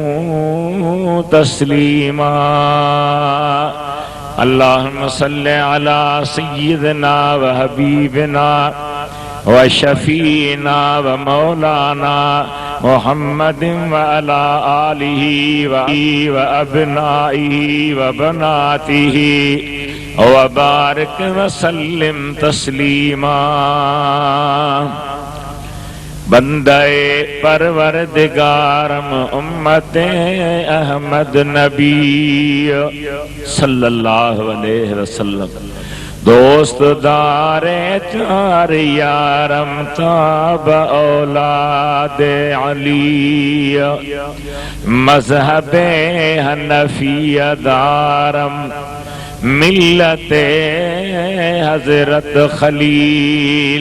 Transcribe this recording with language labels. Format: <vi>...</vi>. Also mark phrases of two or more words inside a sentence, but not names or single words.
<ar>تسليما اللهم صل على سيدنا وحبيبنا و شفيعنا ومولانا محمد وعلى آله وأبنائه وبناته وبارك وسلم تسليما</ar> <fa>بندهٔ پروردگارم امت احمد نبی</fa> <ar>صلى الله عليه وسلم.</ar> <fa>دوستدار چار یارم تابع اولاد علی. مذهب حنفی دارم ملت حضرت خلیل.</fa>